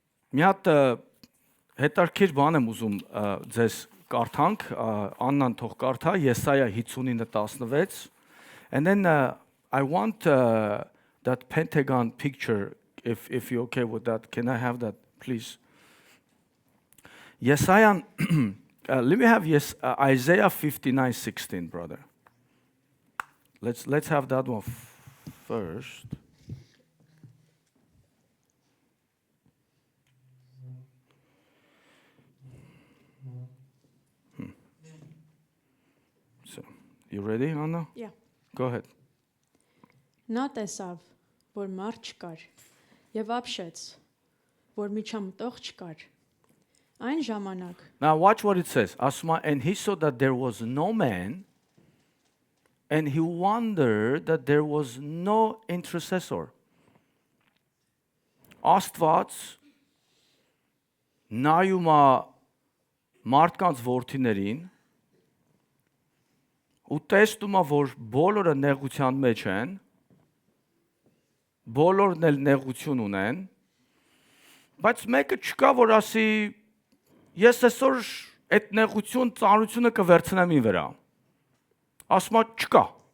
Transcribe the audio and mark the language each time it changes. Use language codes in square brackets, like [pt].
[hy] Մի հատ հետարքիր բան եմ ուզում ձեզ կարդանք, Աննան թող կարդա Եսայա 59:16, [en] and then I want that pentagon picture, if you're okay with that, can I have that please? Yesaya, let me have Isaiah 59:16, brother. Let's have that one first. So, you ready, Anna? Yeah. Go ahead. [hy] Նա տեսավ, որ մարդ չկար, եւ ապշեց, որ միջամտող չկար։ Այն ժամանակ [en] Now watch what it says. And he saw that there was no man, and he wondered that there was no intercessor. [hy] Աստված նայում է մարդկանց որդիներին ու տեսնում է, որ բոլորը նեղության մեջ են, բոլորն էլ նեղություն ունեն, բայց մեկը չկա, որ ասի, ես այսօր այդ նեղություն, ծանրությունը կվերցնեմ իմ վրա։ Ասում է չկա։